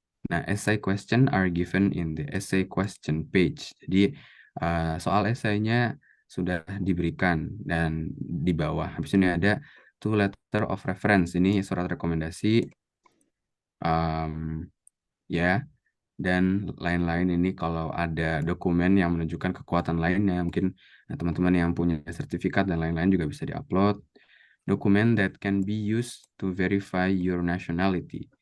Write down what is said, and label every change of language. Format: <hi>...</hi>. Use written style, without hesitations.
<en>Nah, essay question are given in the essay question page.</en> <id>Jadi, soal esainya sudah diberikan dan di bawah. Habis ini ada</id> <en>two letter of reference.</en> <id>Ini surat rekomendasi, um, ya, dan lain-lain. Ini kalau ada dokumen yang menunjukkan kekuatan lainnya, mungkin teman-teman yang punya sertifikat dan lain-lain juga bisa diupload.</id> <en>Dokumen that can be used to verify your nationality.</en>